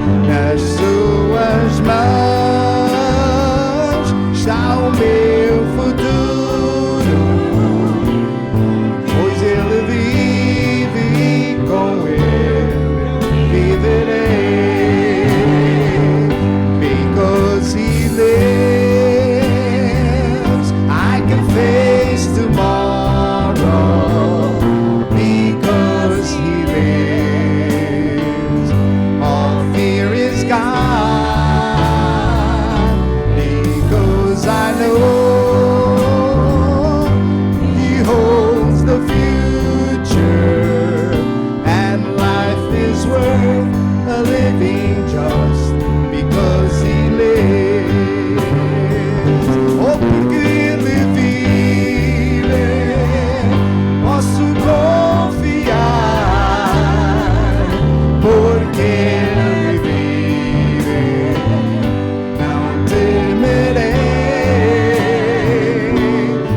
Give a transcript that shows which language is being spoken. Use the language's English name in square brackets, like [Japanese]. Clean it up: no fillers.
[Portuguese] Nas suas mãos está o meu futuro, pois Ele vive e com Ele viverei. [English] Because He lives, I can face tomorrow. Because He lives, all fear is gone. Because I know He holds the future, and life is worth a living just because He lives. [Portuguese] Oh, porque Ele vive, posso confiar. Porque Ele vive, não temerei.